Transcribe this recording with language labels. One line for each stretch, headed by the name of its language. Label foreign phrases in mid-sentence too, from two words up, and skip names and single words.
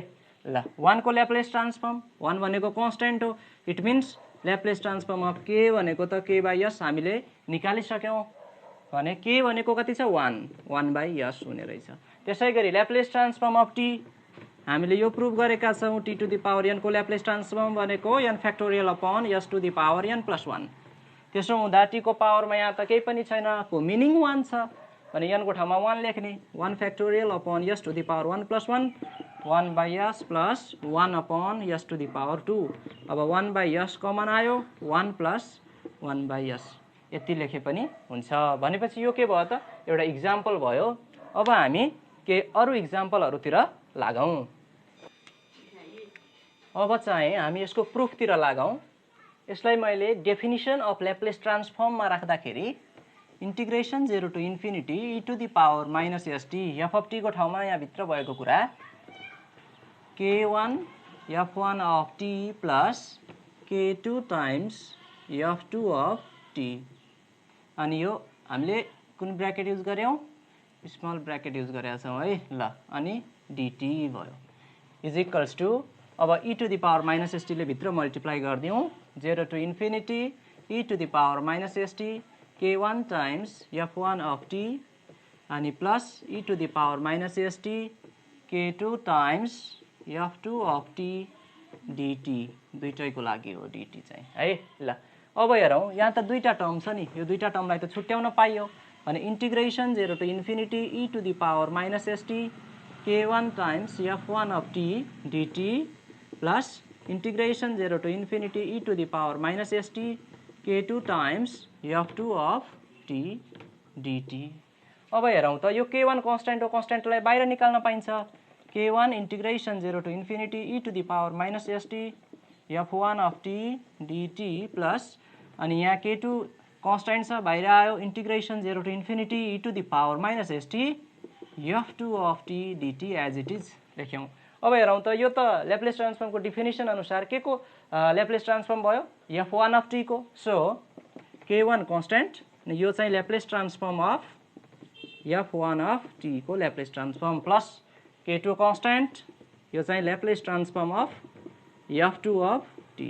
Nepali: ल 1 को
English: Laplace transform,
Nepali: 1 भनेको कन्स्टेन्ट हो,
English: it means Laplace transform of k
Nepali: भनेको त
English: k by s
Nepali: हामीले निकालिसक्यौं भने k भनेको कति छ
English: 1 by s
Nepali: हुने रहेछ। त्यसैगरी
English: Laplace transform of t
Nepali: हामीले यो प्रुभ गरेका छौं,
English: t to the power n
Nepali: को
English: Laplace transform
Nepali: भनेको
English: n factorial upon s to the power n plus 1.
Nepali: त्यसो हुँदा t को पावरमा यहाँ त केही पनि छैन, को मिनिङ 1 छ भने n को ठाउँमा 1 लेख्ने,
English: 1 factorial upon s to the power 1 plus 1, 1 by s plus 1 upon s to the power 2.
Nepali: अब
English: 1 by s common
Nepali: आयो,
English: 1 plus 1 by s,
Nepali: यति लेखे पनि हुन्छ। भनेपछि यो के भयो त, एउटा इक्जाम्पल भयो। अब हामी के अरु इक्जाम्पलहरुतिर लागौं। अब चाहिँ हामी यसको प्रुफतिर लागौं। यसलाई मैले
English: definition of Laplace transformमा राख्दाखेरि integration 0 to infinity e to the power minus st f of t
Nepali: को ठाउँमा यहाँ भित्र भएको कुरा
English: k1 f1 of t plus k2 times f2 of t.
Nepali: अनि यो हामीले कुन
English: bracket use
Nepali: गर्यौं,
English: small bracket use
Nepali: गरेका छौं है। ल अनि
English: dt भयो is equals to, अब e to the power minus st
Nepali: ले भित्र मल्टिप्लाई गर्दियौं,
English: 0 to infinity e to the power minus st k1 times f1 of t अनि plus e to the power minus st k2 times f2 of t dt।
Nepali: दुईटैको लागि हो dt चाहिँ है। ल अब हेरौं, यहाँ त दुईटा टर्म छ नि, यो दुईटा टर्मलाई त छुट्याउन पाइयो भने
English: integration 0 to infinity e to the power minus st k1 times f1 of t dt plus integration 0 to infinity e to the power minus st k2 times f2 of t dt.
Nepali: अब हेरौं त, यो k1 कन्स्टेन्ट हो, कन्स्टेन्टलाई बाहिर निकाल्न पाइन्छ।
English: k1 integration 0 to infinity e to the power minus st f1 of t dt plus
Nepali: अनि यहाँ
English: k2 कन्स्टेन्ट
Nepali: छ, बाहिर आयो,
English: integration 0 to infinity e to the power minus st f2 of t dt as it is लेख्यौं।
Nepali: अब हेरौं त, यो त ल्याप्लेस ट्रान्सफर्मको डेफिनिसन अनुसार के को
English: Laplace transform
Nepali: भयो,
English: f1 of t
Nepali: को।
English: so k1 constant,
Nepali: यो चाहिँ
English: Laplace transform of f1 of t को Laplace transform plus k2 constant,
Nepali: यो चाहिँ
English: Laplace transform of f2 of t.